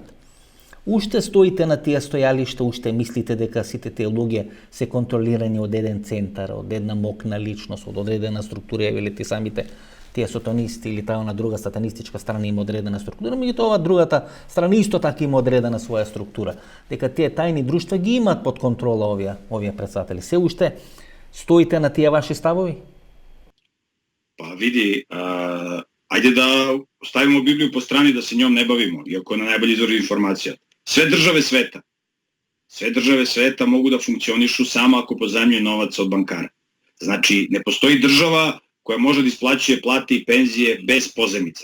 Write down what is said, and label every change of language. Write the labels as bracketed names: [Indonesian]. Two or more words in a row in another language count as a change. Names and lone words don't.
[Macedonian] Уште стоите на тие стојалишта, уште мислите дека сите тие луѓе се контролирани од еден центар, од една мокна личност, од одредена структура, велите самите тие сатанисти или таа на друга сатанистичка страна има одредена структура, меѓутоа ова другата страна исто така има одредена своја структура. Дека тие тајни друштва ги имаат под контрола овие председатели. Се уште стоите на тие ваши ставови? [Serbian] Pa vidi, ajde da stavimo Bibliju po strani da se njom ne bavimo, iako je na najbolji izvor informacija. Sve države sveta mogu da funkcionišu samo ako pozajmljuju novac od bankara. Znači, ne postoji država koja može da isplaćuje plate i penzije bez pozajmice.